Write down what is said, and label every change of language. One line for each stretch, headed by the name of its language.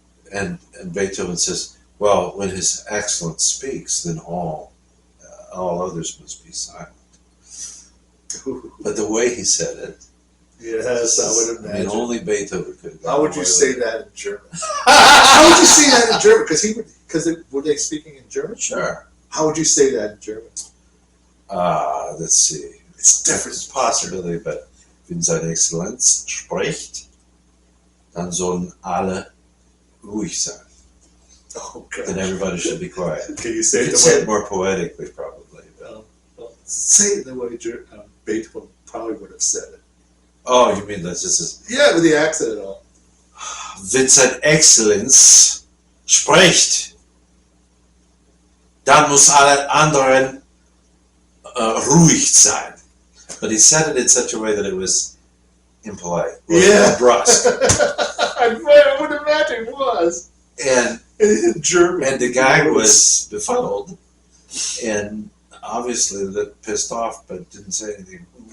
English: And Beethoven says, "Well, when His Excellence speaks, then all others must be silent." But the way he said it, yes, I would imagine. I mean, only Beethoven could. How would you say that in German? How would you say that in German? Because were they speaking in German? Sure. How would you say that in German? Let's see. It's different. It's a possibility, but
German: wenn seine Exzellenz spricht, dann sollen alle ruhig sein.
English: Oh, God. Then everybody should be quiet. Can you say it more poetically, probably. Say it the way Beethoven probably would have said it. Oh, you mean that's just... Yeah, with the accent and all.
German: Wenn seine Exzellenz spricht, dann muss alle anderen ruhig sein.
English: But he said it in such a way that it was impolite. Brusque. I would imagine it was. And in German. And the guy was befuddled and obviously pissed off, but didn't say anything.